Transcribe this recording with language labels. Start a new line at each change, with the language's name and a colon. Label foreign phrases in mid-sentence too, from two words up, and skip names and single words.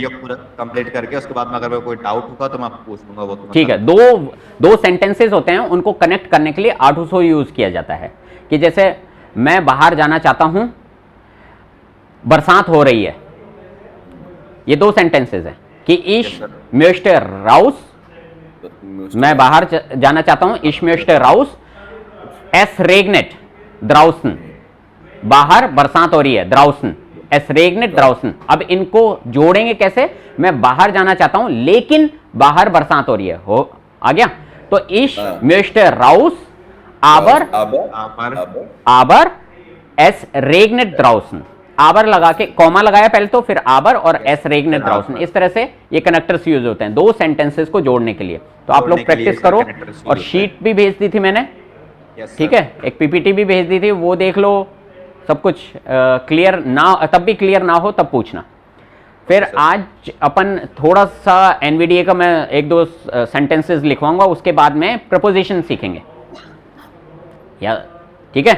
Hindi: वीडियो पूरा कंप्लीट करके उसके बाद में अगर मेरे को कोई डाउट होगा तो मैं आपको पूछ लूंगा वो तो मैं ठीक है, दो सेंटेंसेस होते हैं, उनको कनेक्ट करने के लिए आर्टूसो यूज किया जाता है। कि जैसे मैं बाहर जाना चाहता हूं, बरसात हो रही है, ये दो सेंटेंसेस हैं कि इश
English: sir.
German: möchte raus,
Hindi: मैं बाहर जाना चाहता हूं,
German: ich möchte raus, es regnet draußen,
Hindi: बाहर बरसात हो रही है,
German: draußen, es regnet draußen।
Hindi: अब इनको जोड़ेंगे कैसे, मैं बाहर जाना चाहता हूं लेकिन बाहर बरसात हो रही है, हो आ गया। तो
German: ich
Hindi: हाँ।
German: möchte raus, aber aber es regnet draußen,
Hindi: आबर लगा के कॉमा लगाया पहले तो, फिर आबर और
German: es regnet draußen,
Hindi: इस तरह से ये कनेक्टर्स यूज होते हैं दो सेंटेंसेस को जोड़ने के लिए। तो आप लोग जोड़ने के लिए प्रैक्टिस इसका करो।
English: connectors use
Hindi: और होते शीट भी भेज दी थी मैंने,
English: Yes,
Hindi: ठीक
English: sir.
Hindi: है, एक पीपीटी भी भेज दी थी, वो देख लो। सब कुछ क्लियर ना, तब भी क्लियर ना हो तब पूछना। फिर आज अपन थोड़ा सा एनवीडीए का मैं एक दो सेंटेंसेस लिखवाऊंगा, उसके बाद में प्रपोजिशन सीखेंगे, या ठीक है।